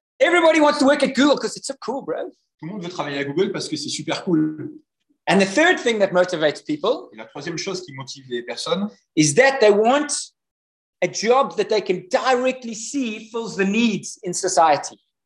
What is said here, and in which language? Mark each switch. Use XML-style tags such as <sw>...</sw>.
<en>Everybody wants to work at Google because it's so cool, bro.</en> <fr>Tout le monde veut travailler à Google parce que c'est super cool.</fr> <en>And the third thing that motivates people,</en> <fr>et la troisième chose qui motive les personnes,</fr> <en>is that they want a job that they can directly see fills the needs in society.</en>